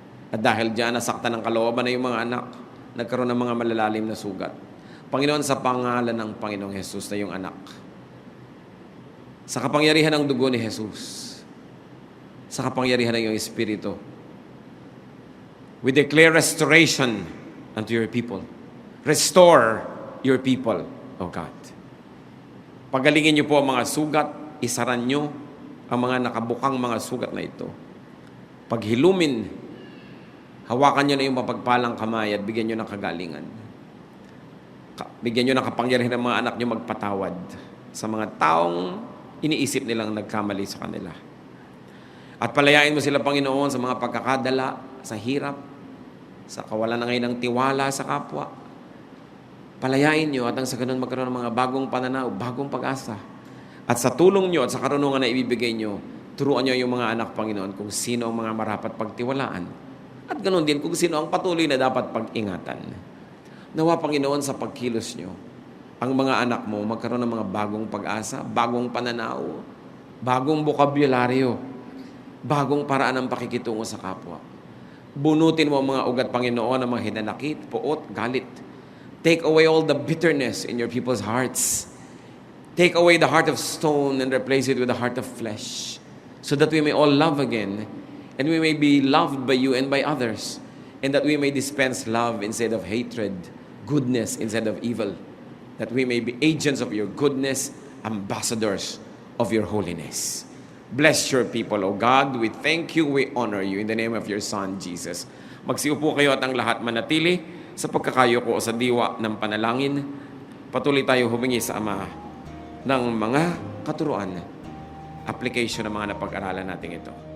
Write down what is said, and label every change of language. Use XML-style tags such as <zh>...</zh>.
<tl>At dahil diyan, nasaktan ng kalooban na yung mga anak, nagkaroon ng mga malalalim na sugat. Panginoon, sa pangalan ng Panginoong Jesus na yung anak, sa kapangyarihan ng dugo ni Jesus, sa kapangyarihan ng iyong Espiritu,</tl> <en>we declare restoration unto your people. Restore your people, O God.</en> <tl>Pagalingin niyo po ang mga sugat, isaran niyo ang mga nakabukang mga sugat na ito. Paghilumin, hawakan niyo na yung mapagpalang kamay at bigyan niyo ng kagalingan. Bigyan niyo ng kapangyarihan ng mga anak niyo magpatawad sa mga taong iniisip nilang nagkamali sa kanila. At palayain mo sila, Panginoon, sa mga pagkakadala, sa hirap, sa kawalan na ngayon ng tiwala sa kapwa. Palayain niyo at ang sa ganun magkaroon ng mga bagong pananaw, bagong pag-asa. At sa tulong niyo at sa karunungan na ibibigay niyo, turuan niyo yung mga anak, Panginoon, kung sino ang mga marapat pagtiwalaan. At ganun din kung sino ang patuloy na dapat pag-ingatan. Nawa, Panginoon, sa pagkilos niyo, ang mga anak mo magkaroon ng mga bagong pag-asa, bagong pananaw, bagong bokabularyo, bagong paraan ng pakikitungo sa kapwa. Bunutin mo ang mga ugat, Panginoon, ng mga hinanakit, puot, galit.</tl> <en>Take away all the bitterness in your people's hearts. Take away the heart of stone and replace it with a heart of flesh, so that we may all love again, and we may be loved by you and by others, and that we may dispense love instead of hatred, goodness instead of evil, that we may be agents of your goodness, ambassadors of your holiness. Bless your people, O God. We thank you, we honor you in the name of your Son, Jesus.</en> <tl>Magsiupo kayo at ang lahat manatili sa pagkakayo ko sa diwa ng panalangin. Patuloy tayo humingi sa Ama ng mga katuruan, application ng mga napag-aralan natin ito.</tl>